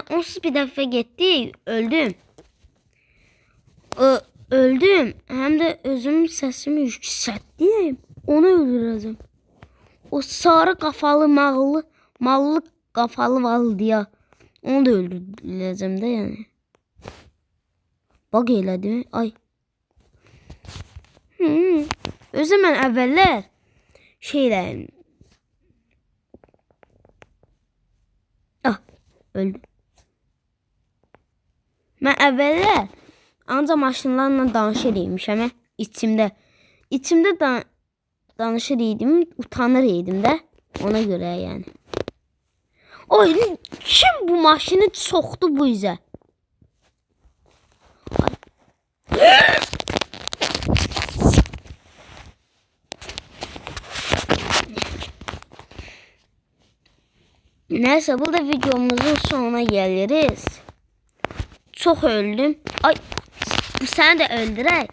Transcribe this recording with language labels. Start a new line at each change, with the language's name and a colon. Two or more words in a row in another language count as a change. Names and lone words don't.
Turkish: Onsuz bir defa gitti. Öldüm. Öldüm. Hem de özüm sesimi yükselttim. Onu öldüreceğim. O sarı kafalı mallı kafalı vardı ya. Onu da öldüreceğim de yani.
Azerbaijani: Bug elədi. Ay. Özü mən əvvəllər şeylə öldü. Mən əvvəllər ancaq maşınlarla danışır imişəm. İçimdə danışır idim, utanır idim də. Ona görə yəni. Oy, kim bu maşını soxdu bu izə?
Turkish: Neyse, burada videomuzun sonuna geliriz. Çok öldüm. Ay, bu seni de öldürək.